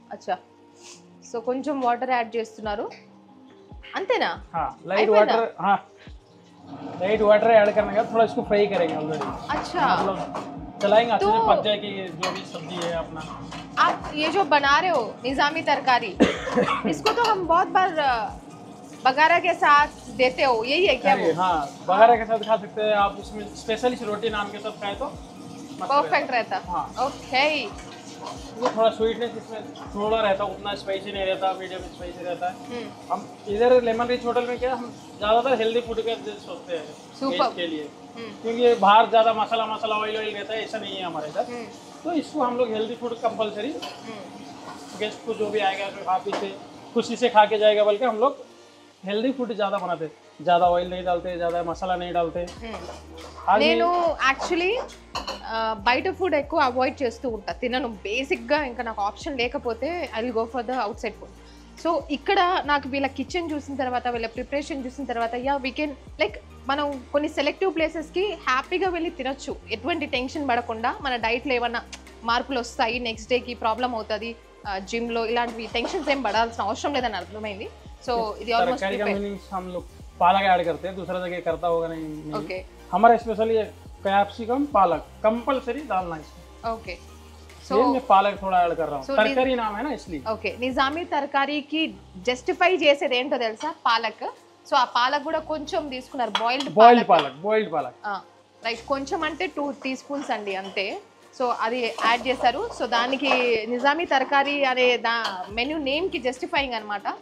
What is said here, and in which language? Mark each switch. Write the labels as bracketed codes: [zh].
[te] అచ్చా, సో కొంచెం water add చేస్తున్నారు అంతేనా? [hi] हाँ, लाइट वाटर. हाँ, लाइट वाटर ऐड करने के बाद थोड़ा इसको फ्राई करेंगे ऑलरेडी. अच्छा, मतलब चलाएंगे अच्छे से, पक जाए कि जो भी सब्जी है अपना. आप ये जो बना रहे हो निजामी तरकारी, इसको तो हम बहुत बार बगारा के साथ देते हो, यही है क्या वो? हाँ, बगारा के साथ खा सकते हैं आप. उसमें स्पेशली रोटी नान के साथ खाए तो परफेक्ट रहता. हाँ, ओके, वो थोड़ा स्वीटनेस इसमें थोड़ा रहता, उतना स्पाइसी नहीं रहता, मीडियम स्पाइसी रहता है. हम इधर लेमन रिच होटल में क्या, हम ज़्यादातर हेल्दी फूड का सोचते हैं [en] Superb. [hi] के लिए, क्योंकि बाहर ज़्यादा मसाला ऑयल रहता है, ऐसा नहीं है हमारे इधर. तो इसको हम लोग हेल्दी फूड कंपलसरी, गेस्ट को जो भी आएगा आप इसे खुशी से खा के जाएगा, बल्कि हम लोग हेल्दी फूड ज़्यादा बनाते, ज़्यादा ऑयल नहीं डालते, ज़्यादा मसाला नहीं डालते. [te] నేను యాక్చువల్లీ బయట ఫుడ్ ఎక్కువ అవాయిడ్ చేస్తూ ఉంటా, తినను బేసిక్గా. ఇంకా నాకు ఆప్షన్ లేకపోతే [en] I will go for the outside food. [te] So ఇక్కడ నాకు వీళ్ళ కిచెన్ చూసిన తర్వాత, వీళ్ళ ప్రిపరేషన్ చూసిన తర్వాత, యా వీ కెన్ లైక్ మనం కొన్ని సెలెక్టివ్ ప్లేసెస్కి హ్యాపీగా వెళ్ళి తినొచ్చు, ఎటువంటి టెన్షన్ పడకుండా. మన డైట్లో ఏమన్నా మార్పులు వస్తాయి, నెక్స్ట్ డేకి ప్రాబ్లం అవుతుంది, జిమ్లో ఇలాంటివి టెన్షన్స్ ఏం పడాల్సిన అవసరం లేదని అర్థమైంది. సో ఇది ఆల్మోస్ట్ [hi] तरकारी का मीनिंग्स हम लोग पालक ऐड करते हैं, दूसरा जगह करता होगा नहीं। [te] ఓకే [hi] हमारा स्पेशली कैप्सिकम पालक कंपलसरी डालना है। [te] ఓకే [hi] సో मैं पालक थोड़ा ऐड कर रहा हूँ, [en] So [hi] तरकारी नाम है ना इसलिए। [te] ఓకే నిజామీ తరకారీకి జస్టిఫై చేసేది ఏంటో తెలుసా? పాలక్. సో ఆ పాలక్ కూడా కొంచెం తీసుకున్నారు, బాయిల్డ్ [hi] बॉइल्ड पालक [te] రైట్, కొంచెం అంటే 2 teaspoons అండి అంతే. సో అది యాడ్ చేశారు. సో దానికి నిజామీ తరకారీ అనే మెన్యూ నేమ్కి జస్టిఫైయింగ్ అనమాట.